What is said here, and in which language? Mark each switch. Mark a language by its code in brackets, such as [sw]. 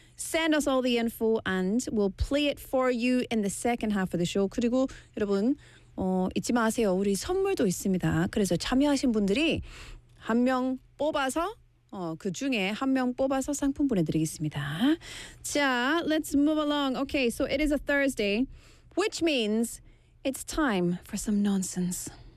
[en] Send us all the info and we'll play it for you in the second half of the show. [ko] 그리고 여러분 잊지 마세요. 우리 선물도 있습니다. 그래서 참여하신 분들이 한 명 뽑아서 그 중에 한 명 뽑아서 상품 보내드리겠습니다. 자, [en] let's move along. Okay, so it is a Thursday, which means it's time for some nonsense.